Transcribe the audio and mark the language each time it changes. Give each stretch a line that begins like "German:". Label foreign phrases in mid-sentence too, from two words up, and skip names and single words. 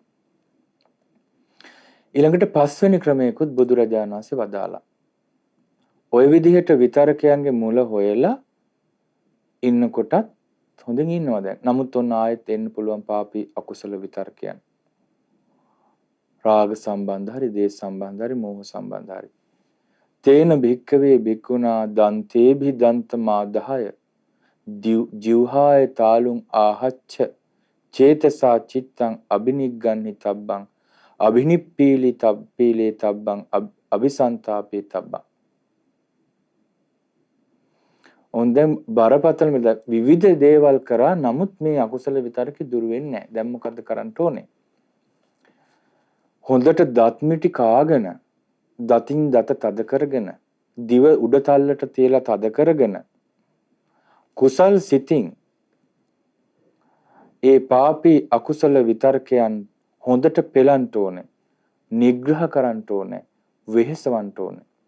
Sinhala: ඊළඟට පස්වෙනි ක්‍රමයකුත් බුදුරජාණන් වහන්සේ වදාලා. ওই විදිහට විතර්කයන්ගේ මුල හොයලා ඉන්නකොටත් හොඳින් ඉන්නවා දැන්. නමුත් ඔන්න ආයෙත් එන්න පුළුවන් පාපී අකුසල විතර්කයන්. රාග සම්බන්ධ හරි, දේශ සම්බන්ධ හරි, මෝහ සම්බන්ධ හරි.
Pali: තේන භික්කවේ භික්ඛුනා දන්තේභි දන්තමාදහය ජීවහාය තාලුං ආහච්ච චේතසා චිත්තං අබිනිග්ගන්හි තබ්බං අබිනිප්පීලි තබ්පීලේ තබ්බං අபிසන්තාපේ තබ්බං.
Sinhala: ඔන්දෙන් බරපතල විවිධ දේවල් කරා නමුත් මේ අකුසල විතරක දුර වෙන්නේ නැහැ. දැන් මොකද්ද කරන්න ඕනේ? හොඳට දත් මිටි කාගෙන, දතින් දත තද කරගෙන, දිව උඩ තල්ලට තියලා තද කරගෙන, කුසල් සිතින් ඒ පාපී අකුසල විතර්කයන් හොඳට පෙළන්න ඕනේ, නිග්‍රහ කරන්න ඕනේ, වෙහෙසවන්න ඕනේ.